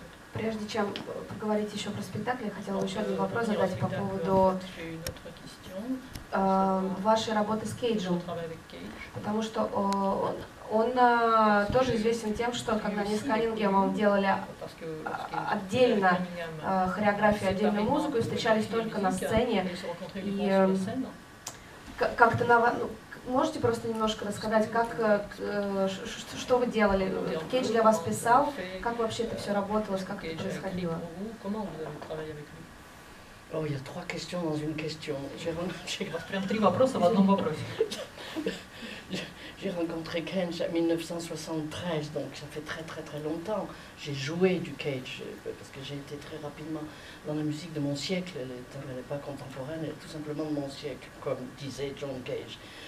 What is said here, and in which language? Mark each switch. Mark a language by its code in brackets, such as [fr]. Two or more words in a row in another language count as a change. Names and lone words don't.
[ru] Прежде чем поговорить еще про спектакль, я хотела еще один вопрос задать по поводу вашей работы с Кейджем, потому что он тоже известен тем, что когда они с Каннингемом делали отдельно хореографию, отдельную музыку и встречались только на сцене, и как-то можете просто немножко рассказать, что вы делали? Кейдж для вас писал, как вообще это все работалось, как это происходило? [fr] Oh, il y a 3 questions dans une question. [ru] Прям 3 вопроса в одном вопросе. [fr] J'ai rencontré Cage en 1973, donc ça fait très très très longtemps. J'ai joué du Cage, parce que j'ai été très rapidement dans la musique de mon siècle, elle n'est pas contemporaine, elle est tout simplement de mon siècle, comme disait John Cage.